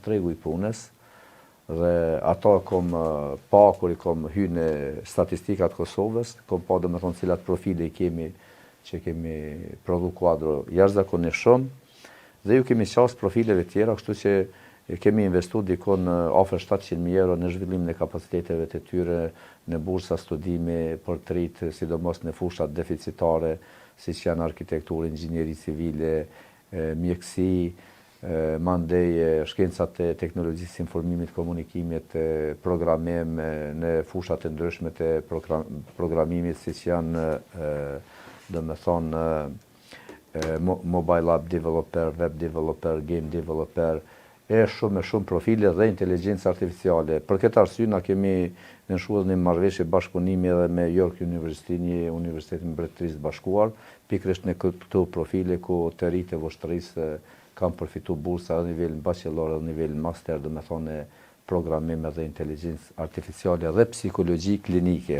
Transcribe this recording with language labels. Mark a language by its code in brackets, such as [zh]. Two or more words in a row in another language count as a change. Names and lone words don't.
[sq] tregu i punës, dhe ato kom pa kur i kom hy në statistikat Kosovës, kom pa dhe me thonë cilat profile i kemi që kemi prodhu kuadro jashtëzakonisht shumë, dhe ju kemi qasë profileve tjera, kështu që kemi investu dikon afër 700.000 euro në zhvillimin e kapaciteteve të tyre, në bursa studimi për të rritë, sidomos në fushat deficitare, si që janë arkitekturë, inxhinieri civile, mjekësi, mandej shkencat e teknologjisë informimit, komunikimit, programim në fushat e ndryshme të programimit, si që janë, dhe me thonë, [en] mobile app developer, web developer, game developer, [sq] shumë profile dhe inteligencë artificiale. Për këtë arsye na kemi nënshuar një marrëveshje bashkëpunimi edhe me York University, një universitet në Mbretërisë Bashkuar, pikërisht në këto profile ku të rinjtë e Vushtrisë kanë përfitu bursa edhe nivel bachelor edhe nivel master, dhe me thonë programim edhe inteligencë artificiale dhe psikologji klinike.